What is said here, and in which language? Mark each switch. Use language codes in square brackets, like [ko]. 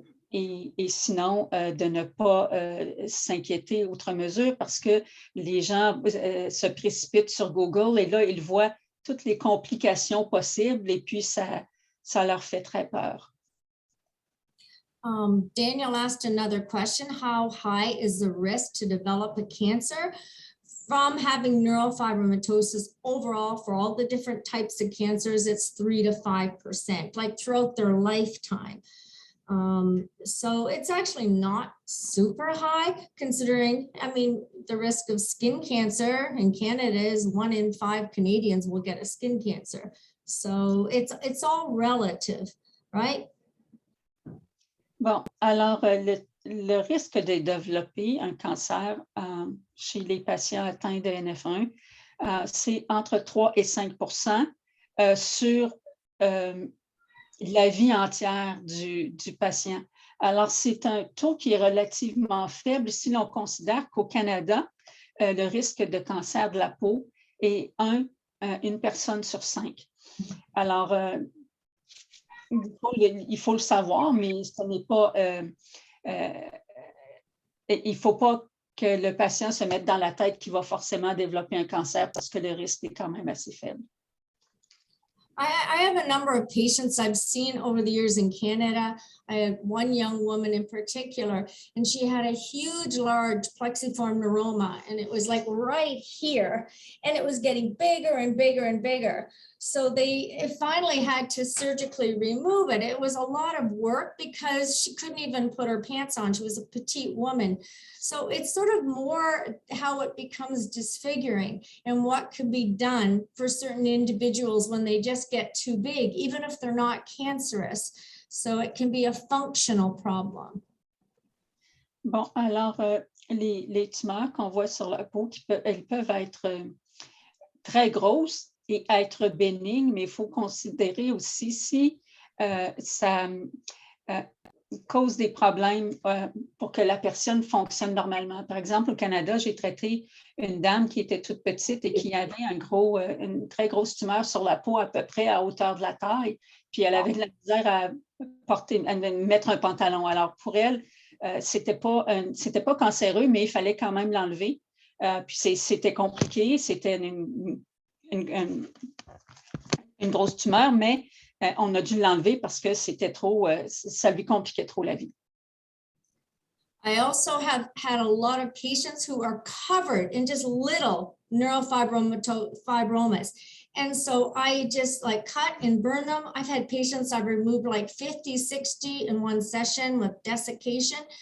[fr] Et sinon, de ne pas s'inquiéter outre mesure parce que les gens se précipitent sur Google et là, ils voient toutes les complications possibles et puis ça leur fait très peur. [en] Daniel asked another question. How high is the risk to develop a cancer from having neurofibromatosis overall for all the different types of cancers? It's 3 to 5%, like throughout their lifetime. So it's actually not super high considering, I mean, the risk of skin cancer in Canada is 1 in 5 Canadians will get a skin cancer. So it's all relative, right? [fr] Bon, alors le risque de développer un cancer chez les patients atteints de NF1, c'est entre 3 et 5 sur la vie entière du patient. Alors, c'est un taux qui est relativement faible si l'on considère qu'au Canada, le risque de cancer de la peau est une personne sur 5. Alors, il faut le savoir, mais ce n'est pas... il ne faut pas que le patient se mette dans la tête qu'il va forcément développer un cancer parce que le risque est quand même assez faible. [en] I have a number of patients I've seen over the years in Canada. I had one young woman in particular, and she had a huge, large plexiform neuroma, and it was like right here, and it was getting bigger and bigger and bigger. So they finally had to surgically remove it. It was a lot of work because she couldn't even put her pants on. She was a petite woman. So it's sort of more how it becomes disfiguring and what could be done for certain individuals when they just get too big, even if they're not cancerous. So it can be a functional problem. [fr] Bon, alors, les tumeurs qu'on voit sur la peau, elles peuvent être très grosses et être bénignes, mais il faut considérer aussi si ça cause des problèmes pour que la personne fonctionne normalement. Par exemple, au Canada, j'ai traité une dame qui était toute petite et qui avait une très grosse tumeur sur la peau à peu près à hauteur de la taille, puis elle avait de la misère à mettre un pantalon. Alors, pour elle, c'était pas cancéreux, mais il fallait quand même l'enlever. Puis c'était compliqué, c'était une grosse tumeur, mais on a dû l'enlever parce que c'était trop, ça lui compliquait trop la vie. [en] I also have had a lot of patients who are covered in just little neurofibromas. And so I just like cut and burn them. I've had patients I've removed like 50, 60 in one session with desiccation.